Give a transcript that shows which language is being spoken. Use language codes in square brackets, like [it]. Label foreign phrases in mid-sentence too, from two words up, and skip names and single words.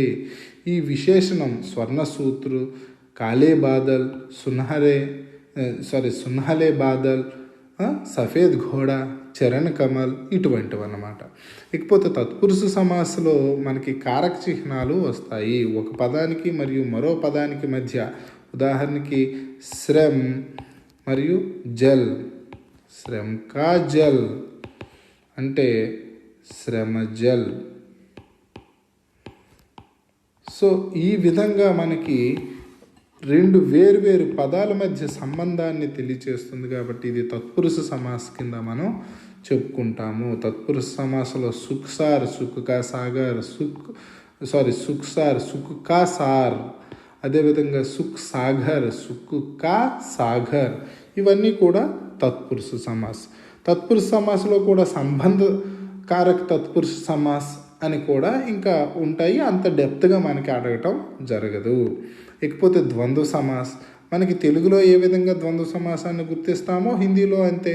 [te] ఈ విశేషణం స్వర్ణసూత్రు, [hi] काले बादल, सुनहले बादल, सफ़ेद घोड़ा, चरण कमल [te] ఇటువంటివి అన్నమాట. ఇకపోతే తత్పురుష సమాసంలో మనకి కారక చిహ్నాలు వస్తాయి ఒక పదానికి మరియు మరో పదానికి మధ్య. ఉదాహరణకి శ్రమ్ మరియు జల్. [hi] श्रम का जल [te] అంటే శ్రమ జల్. సో ఈ విధంగా మనకి రెండు వేరు పదాల మధ్య సంబంధాన్ని తెలియచేస్తుంది కాబట్టి ఇది తత్పురుష సమాస కింద మనం చెప్పుకుంటాము. తత్పురుష సమాసంలో సుఖ్సార్, [hi] सुख का सागर, [te] సుఖ్సార్, [hi] सुख का सार, [te] అదేవిధంగా [hi] सुख सागर, सुख का सागर [te] ఇవన్నీ కూడా [hi] तत्पुरुष समास. [te] తత్పురుష సమాసంలో కూడా [hi] संबंध कारक तत्पुरुष समास [te] అని కూడా ఇంకా ఉంటాయి. అంత డెప్త్గా మనకి అడగటం జరగదు. ఇకపోతే [hi] द्वंद्व समास. [te] మనకి తెలుగులో ఏ విధంగా ద్వంద్వ సమాసాన్ని గుర్తిస్తామో హిందీలో అంతే.